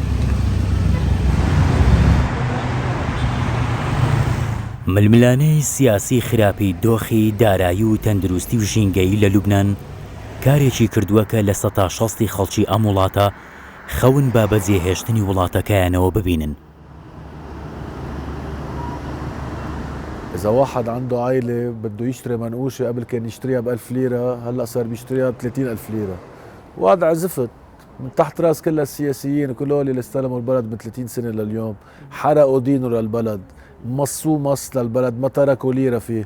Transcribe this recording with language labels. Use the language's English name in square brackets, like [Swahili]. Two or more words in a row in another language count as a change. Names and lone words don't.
[Central Kurdish] ململانەی سیاسی خراپی دۆخی دارایی و تەندروستی و ژینگەیی لە لوبنان کارێکی کردووە کە لە 160 خەڵکی ئەم وڵاتە خەون با بەجێهێشتنی وڵاتەکەیانەوە ببینن. [Arabic] إذا واحد عنده عائلة بده يشتري منقوشة قبل كان يشتريها ب1000 ليرة، هلا صار بيشتريها ب30,000 ليرة. وضع زفت من تحت راس كل السياسيين وكل اللي استلموا البلد من 30 سنة لليوم، حرقوا دينه للبلد، مصوا مص للبلد، ما تركوا ليرة فيه.